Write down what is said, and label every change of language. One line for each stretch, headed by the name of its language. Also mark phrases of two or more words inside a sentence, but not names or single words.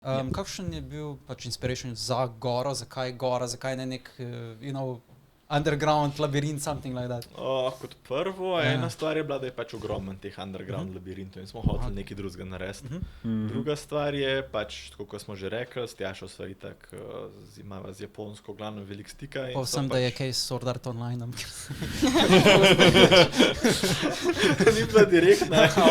Slovenian: Kakšen je bil pač inspiration za goro, zakaj ne nek, underground labirint,
English: something like that?
Slovenian: Kot prvo, ena stvar je bila, da je pač ogromno teh underground labirintov in smo hoteli nekaj drugega narediti. Druga stvar je pač, tako kot smo že rekli, s Tjašo sva itak imava z Japonsko glavno veliko stika. Povsem, da je kaj s Sword Art Online. Ni bila direktna.